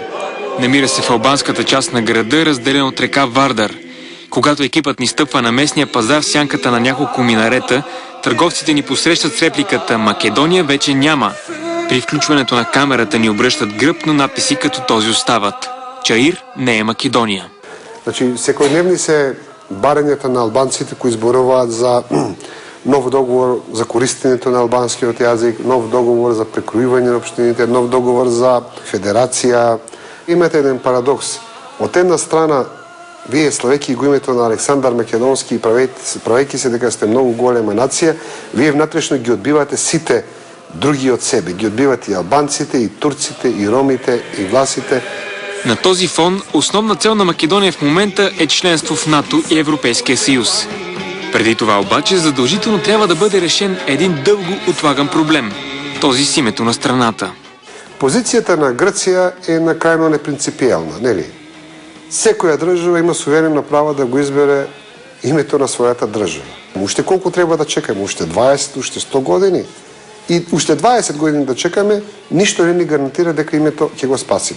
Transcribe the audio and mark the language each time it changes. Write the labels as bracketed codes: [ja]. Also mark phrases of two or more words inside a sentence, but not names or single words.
[bg] Намира се в албанската част на града, разделен от река Вардар. Когато екипът ни стъпва на местния пазар в сянката на няколко минарета, търговците ни посрещат с репликата «Македония вече няма». При включването на камерата ни обръщат гръб, но надписи като този остават. Чаир не е Македония. [mk] Значи, секојдневни се барањата на албанците кои зборуваат за нов договор за користењето на албанскиот јазик, нов договор за прекројување на општините, нов договор за федерација. Имате еден парадокс. Од една страна, вие славејќи го името на Александар Македонски и правејќи се дека сте многу голема нација, вие внатрешно ги одбивате сите други од себе. Ги одбивате и албанците, и турците, и ромите, и власите. [bg] На този фон основна цел на Македония в момента е членство в НАТО и Европейския съюз. Преди това обаче задължително трябва да бъде решен един дълго отлаган проблем – този с името на страната. [mk] Позицијата на Грција е на крајно непринципијална, нели? Секоја држава има суверено право да го избере името на својата држава. Уште колку треба да чекаме? Уште 20, уште 100 години? И уште 20 години да чекаме, ништо не ни гарантира дека името ќе го спасиме.